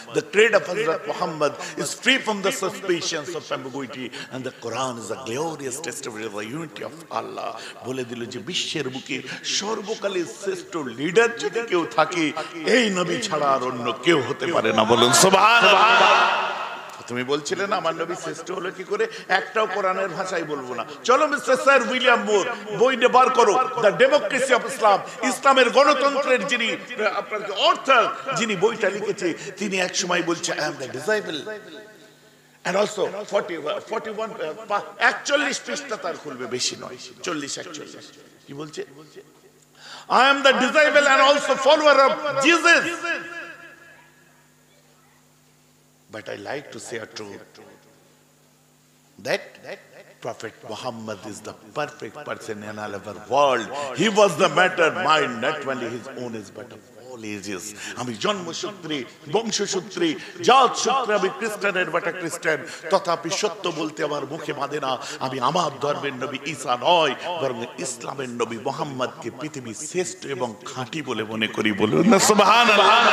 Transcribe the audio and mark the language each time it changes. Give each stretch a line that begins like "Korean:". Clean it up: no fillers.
English: The creed of Hazrat Muhammad is free from the suspicions of ambiguity, and the Quran is a glorious testimony of the unity of Allah.
Bangla: বলে দিল যে বিশ্বের বুকে সর্বকালের শ্রেষ্ঠ leader যদি কেউ থাকে, এই নবী ছাড়া আর অন্য কেউ হতে পারে না। বলুন সুবহানাল্লাহ। তুমি বলছিলে না আমার নবী শ্রেষ্ঠ হলো কি করে, একটাও কোরআনের ভাষায় বলবো না। চলো মিস্টার স্যার উইলিয়াম মুর বইটা বার করো, দ্য ডেমোক্রেসি অফ ইসলাম, ইসলামের গণতন্ত্রের যিনি আপনার অর্থাৎ যিনি বইটা লিখেছে, তিনি এক সময় বলছে
English: I am the disable and also
Bangla: 41 41 পৃষ্ঠা তার খুলবে, বেশি নয়, 40-41 কি বলছে,
English: I am the disciple and also follower of Jesus. But I like to say a truth that Prophet Muhammad is the perfect person in all of our world. He was the matter mind, not only his own is but of all ages.
Bangla: আমি জন্মসূত্রে, বংশসূত্রে, জাত সূত্রে আমি খ্রিস্টানের বেটা খ্রিস্টান, তথাপি সত্য বলতে আমার মুখে বাঁধে না। আমি আমার ধর্মের নবী ঈসা নয়, বরং ইসলামের নবী মুহাম্মদকে পৃথিবীর শ্রেষ্ঠ এবং খাঁটি বলে মনে করি। বলুন না সুবহানাল্লাহ।